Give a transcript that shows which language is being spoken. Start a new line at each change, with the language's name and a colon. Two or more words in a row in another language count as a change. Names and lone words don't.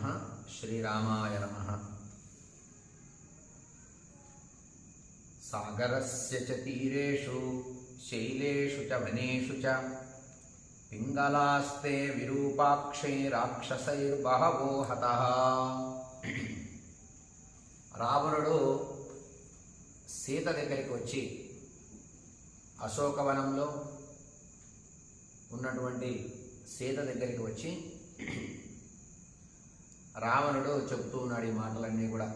Sanskrit: श्रीरामाय नमः। सागरस्य च तीरेषु शैलेषु च वनेषु च पिङ्गलास्ते विरूपाक्षै राक्षसैर्बहवो हतः।
Telugu: రావణుడు సీత దగ్గరికి వచ్చి అశోకవనంలో ఉన్నటువంటి సీత దగ్గరికి వచ్చి రావణుడు చెబుతూ ఉన్నాడు ఈ మాటలన్నీ కూడా.